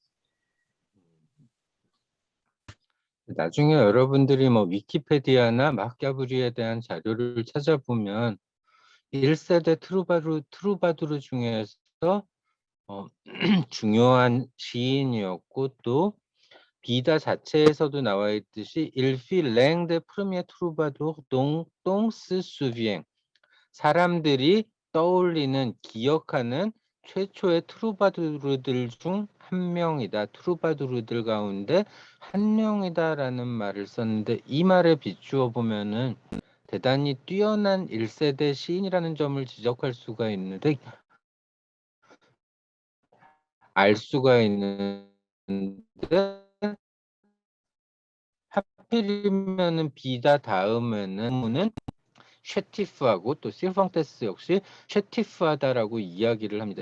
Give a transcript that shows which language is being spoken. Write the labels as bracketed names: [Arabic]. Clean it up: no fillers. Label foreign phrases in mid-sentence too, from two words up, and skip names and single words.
[Korean] 나중에 여러분들이 뭐 위키페디아나 마키아브리에 대한 자료를 찾아보면 1세대 트루바두르 중에서 중요한 시인이었고 또 비다 자체에서도 나와 있듯이 [French] Il fit l'un des premiers troubadours dont se souvient. [Korean] 사람들이 떠올리는, 기억하는 최초의 트루바두르들 중 한 명이다. 트루바두르들 가운데 한 명이다라는 말을 썼는데, 이 말에 비추어 보면은 대단히 뛰어난 1세대 시인이라는 점을 지적할 수가 있는데, 알 수가 있는데, 하필이면은 비다 다음에는 쉐티프하고 또 실펑테스 역시 쉐티프하다라고 이야기를 합니다.